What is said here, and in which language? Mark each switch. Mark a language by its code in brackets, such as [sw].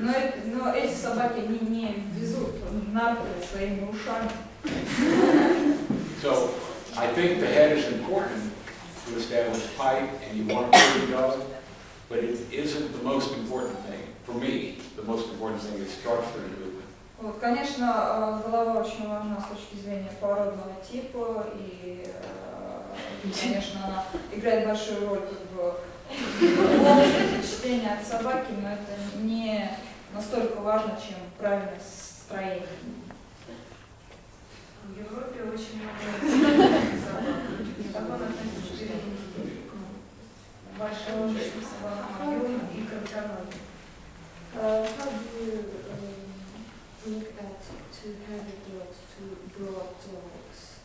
[ru] Но эти собаки не везут нарты своими ушами. [en] So I think the head is important to establish height, and you want a pretty dog, but it isn't the most important thing. For me, the most important thing is structure and movement. [ru] Вот, конечно, голова очень важна с точки зрения породного типа, и, конечно, она играет большую роль в общем впечатлении от собаки, но это не настолько важно, чем правильное строение. В Европе очень много собак. Как он относится к большим собакам и коротконогим? [en] How do you look at two heavy dogs, two broad dogs?